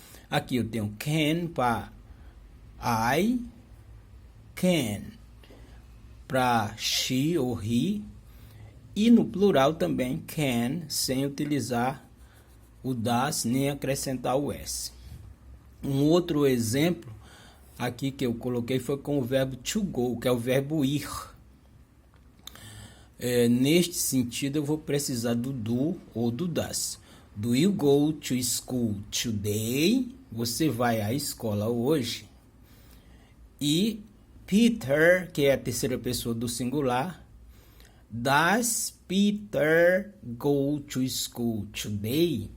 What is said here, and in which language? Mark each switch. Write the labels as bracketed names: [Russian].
[Portuguese] Aqui eu tenho can para I, can para she ou he, e no plural também can, sem utilizar o das nem acrescentar o S. Um outro exemplo aqui que eu coloquei foi com o verbo to go, que é o verbo ir. Neste sentido, eu vou precisar do do ou do das. [English] Do you go to school today? [Portuguese] Você vai à escola hoje? E Peter, que é a terceira pessoa do singular. [English] Does Peter go to school today?